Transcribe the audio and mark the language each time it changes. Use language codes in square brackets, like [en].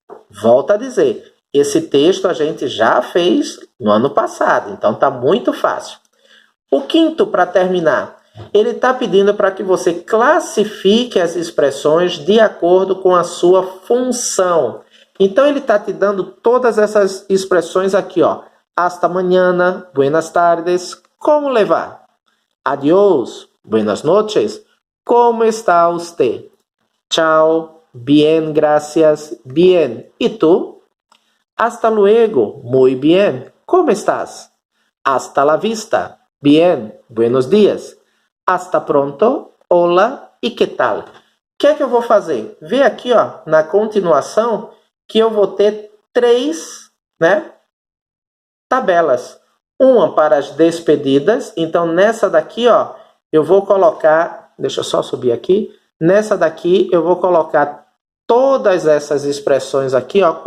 [pt] Volto a dizer, esse texto a gente já fez no ano passado, então está muito fácil. O quinto, para terminar, ele está pedindo para que você classifique as expressões de acordo com a sua função. Então, ele está te dando todas essas expressões aqui, ó. [es] Hasta mañana, buenas tardes, [pt] como levar? [es] Adiós, buenas noches, como está usted? [pt] Tchau, [es] bien, gracias, bien. ¿Y tú? Hasta luego, muy bien, ¿cómo estás? Hasta la vista, bien, buenos días. Hasta pronto, hola [pt] e que tal? O que é que eu vou fazer? Vê aqui, ó, na continuação, que eu vou ter três, tabelas. Uma para as despedidas. Então, nessa daqui, ó, eu vou colocar... Deixa eu só subir aqui. Nessa daqui, eu vou colocar todas essas expressões aqui, ó.